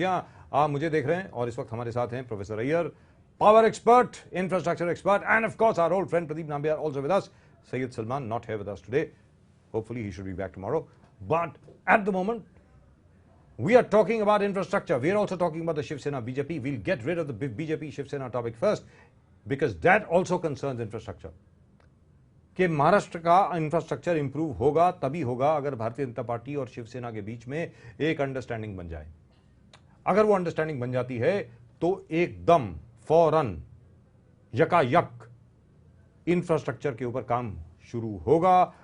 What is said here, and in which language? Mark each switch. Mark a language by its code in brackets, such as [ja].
[hi] यहाँ आप मुझे देख रहे हैं और इस वक्त हमारे साथ हैं professor Iyer, power expert, infrastructure expert, [en] and of course our old friend Pradeep Nambiar also with us. Syed Salman not here with us today. Hopefully he should be back tomorrow. But at the moment, we are talking about infrastructure. We are also talking about the Shiv Sena BJP. We'll get rid of the BJP Shiv Sena topic first because that also concerns infrastructure. [hi] कि महाराष्ट्र का infrastructure improve होगा तभी होगा अगर Bharatiya Janata party और शिवसेना के बीच में एक अंडरस्टैंडिंग बन जाए। अगर वो अंडरस्टैंडिंग बन जाती है तो एकदम फौरन यकायक इंफ्रास्ट्रक्चर के ऊपर काम शुरू होगा।